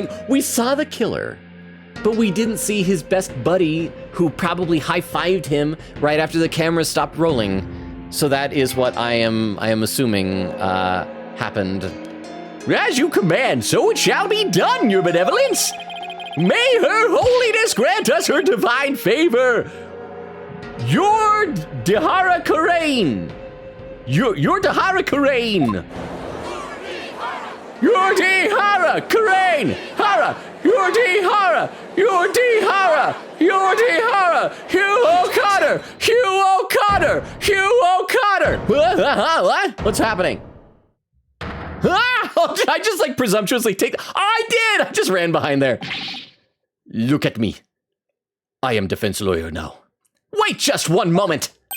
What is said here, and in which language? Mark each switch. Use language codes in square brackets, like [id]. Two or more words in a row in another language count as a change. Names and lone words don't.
[en] We saw the killer, but we didn't see his best buddy who probably high-fived him right after the camera stopped rolling. So that is what I am assuming happened. As you command, so it shall be done, your benevolence. May her holiness grant us her divine favor. Your Dahara Karain. Your Dahara Karain. Yordihara, Karain, Hara, Yordihara, Yordihara, Yordihara, Hugh O'Connor, Hugh O'Connor, Hugh O'Connor. What? What's happening? Ah! Did I just like presumptuously take? I did. I just ran behind there. Look at me. I am defense lawyer now. Wait just one moment.